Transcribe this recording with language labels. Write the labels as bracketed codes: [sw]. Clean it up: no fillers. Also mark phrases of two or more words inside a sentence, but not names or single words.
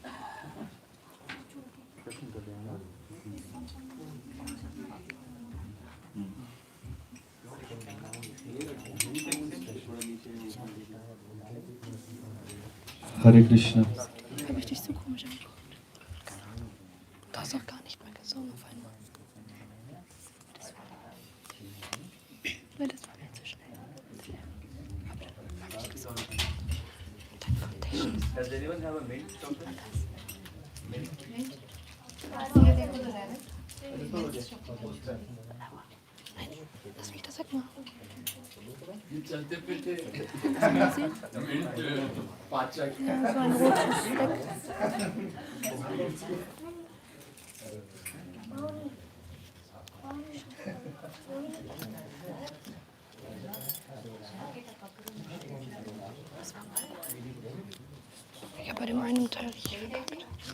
[sa] हरे कृष्ण. [de] Habe ich dich so komisch angeguckt? Du hast auch gar nicht mehr gesungen auf einmal. Weil das war mir zu schnell. Hab ich gesungen. Dein Foundation. [en] Does anyone have a mint chocolate? Mint? [de] Nein, lass mich das wegmachen. [hi] चलते फिरते [de] Hast du gesehen? पाचक Ja, so ein rotes Fleck. Ich habe bei dem einen Teil richtig verkackt.